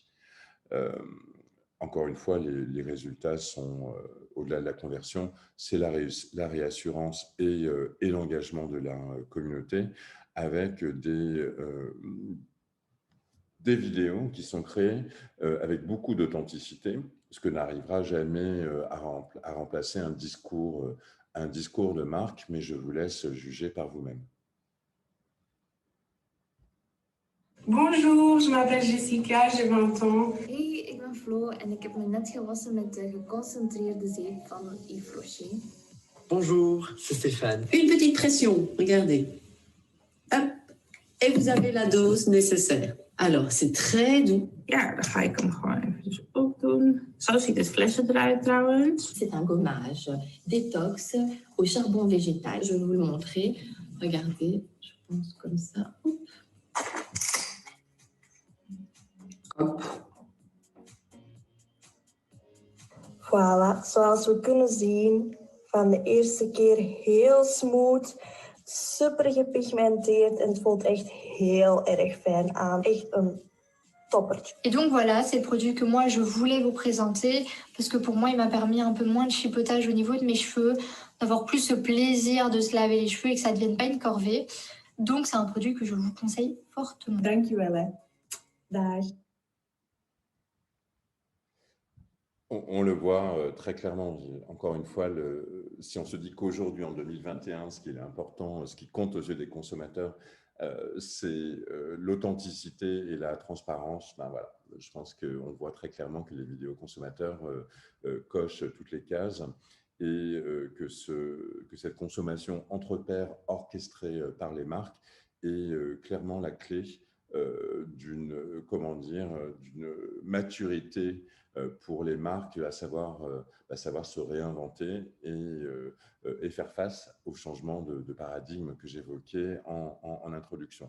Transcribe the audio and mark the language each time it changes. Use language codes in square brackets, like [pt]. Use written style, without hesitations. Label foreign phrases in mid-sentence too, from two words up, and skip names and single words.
[fr] Euh, Encore une fois, les résultats sont, au-delà de la conversion, c'est la réassurance et l'engagement de la communauté avec des vidéos qui sont créées avec beaucoup d'authenticité, ce que n'arrivera jamais à remplacer un discours de marque, mais je vous laisse juger par vous-même. Bonjour, je m'appelle Jessica, j'ai 20 ans. [nl] Hey, ik ben Flo en ik heb me net gewassen met de geconcentreerde zeep van Yves Rocher. [fr] Bonjour, c'est Stéphane. Une petite pression, regardez. Hop, et vous avez la dose nécessaire. Alors, c'est très doux. [nl] Ja, dan ga ik hem gewoon even opdoen. Zo ziet het flesje eruit trouwens. [fr] C'est un gommage détox au charbon végétal. Je vais vous le montrer. Regardez, je pense comme ça. Hop. Voilà, [nl] zoals we kunnen zien, van de eerste keer heel smooth, super gepigmenteerd en het voelt echt heel erg fijn aan. Echt een toppertje. [fr] Et donc voilà, c'est le produit que moi je voulais vous présenter parce que pour moi il m'a permis un peu moins de chipotage au niveau de mes cheveux, d'avoir plus ce plaisir de se laver les cheveux et que ça ne devienne pas une corvée. Donc c'est un produit que je vous conseille fortement. [nl] Dankjewel hè. Dag. [fr] On le voit très clairement, encore une fois, si on se dit qu'aujourd'hui, en 2021, ce qui est important, ce qui compte aux yeux des consommateurs, c'est l'authenticité et la transparence. Ben voilà, je pense qu'on voit très clairement que les vidéos consommateurs cochent toutes les cases et que cette consommation entre pairs orchestrée par les marques est clairement la clé d'une maturité pour les marques à savoir se réinventer et faire face au changement de paradigme que j'évoquais en introduction.